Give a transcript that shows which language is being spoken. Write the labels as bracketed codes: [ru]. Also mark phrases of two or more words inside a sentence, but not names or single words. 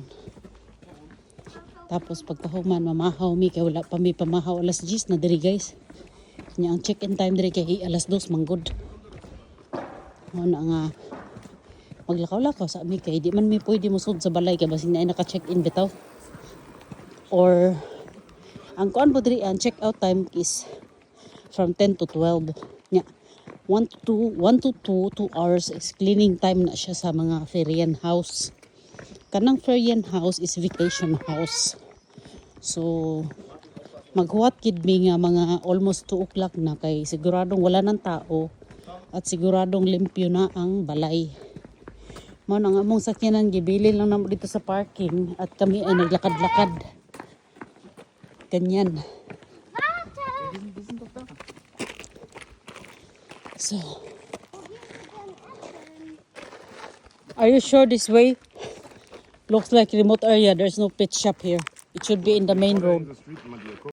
[ceb] Tapos pagkahuman mamahaw mi kay wala pa mi pamahaw alas 10 na diri guys. Nya ang check-in time diri kay alas 2 manggod. Ano nga maglakaw-lakaw sa mi kay di man mi pwede musud sa balay kay basin na naka-check-in bitaw. Or ang kuan po diri ang [en] check-out time is from 10 to 12. [ceb] Nya 1 to 2 hours is cleaning time na siya sa mga Ferian house. Kanang Ferian house [en] is vacation house. [ceb] So maghuwat kid mi nga mga [en] almost 2 o'clock [ceb] na kay siguradong wala ng tao at siguradong limpyo na ang balay. Mao nang among sakyanan gibili lang namo [tl] dito sa parking at kami ay naglakad-lakad. [ceb] Ganyan. [en] So, are you sure this way? Looks like remote area. There's no pet shop here. It should be in the main road. The street,